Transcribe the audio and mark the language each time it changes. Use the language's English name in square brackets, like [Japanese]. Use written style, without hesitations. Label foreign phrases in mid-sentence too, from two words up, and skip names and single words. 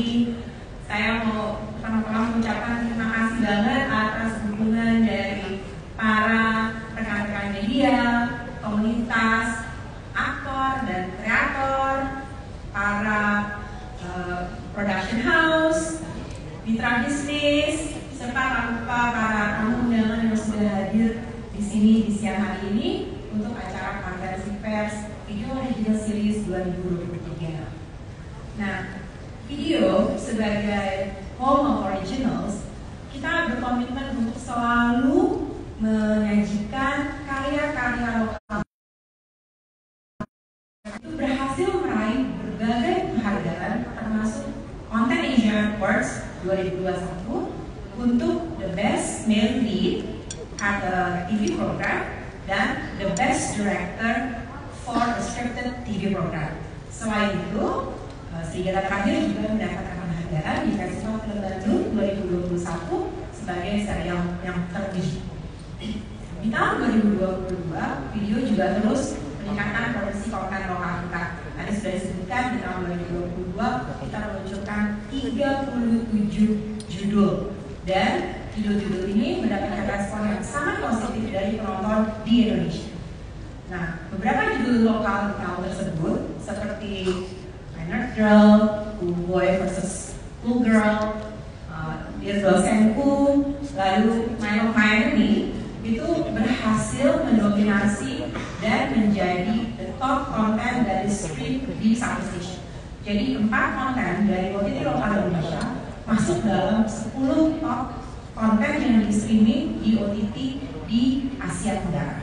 [Indonesian] Saya mau pertama-tama mengucapkan terima kasih banget atas dukungan dari para rekan-rekan media, komunitas, aktor dan kreator, para [English] production house, [Indonesian] mitra bisnis, serta tak lupa para tamu undangan yang sudah hadir di sini di siang hari ini untuk acara konferensi pers Video Original Series 2023. Nah, video sebagai [English] home of originals, [Indonesian] kita berkomitmen untuk selalu menyajikan karya-karya lokal. Itu berhasil meraih berbagai penghargaan termasuk Content Asia Awards 2021 untuk [English] The Best Male Lead at a TV program [Indonesian] dan [English] The Best Director for a Scripted TV Program. [Indonesian] Selain itu, Serigala Terakhir juga mendapatkan penghargaan di Festival Film Bandung 2021 sebagai serial yang terpilih. Di tahun 2022, video juga terus meningkatkan produksi konten lokal kita. Tadi sudah disebutkan di tahun 2022 kita meluncurkan 37 judul dan judul-judul ini mendapatkan respon yang sangat positif dari penonton di Indonesia. Nah, beberapa judul lokal tahun tersebut seperti Nerd Girl, Cool Boy vs Cool Girl, This Girl Senku, lalu My Love My Enemy itu berhasil mendominasi dan menjadi [English] the top [Indonesian] konten dari stream di satu station. Jadi 4 konten dari OTT lokal Indonesia masuk dalam 10 top konten yang di streaming di OTT di Asia Tenggara.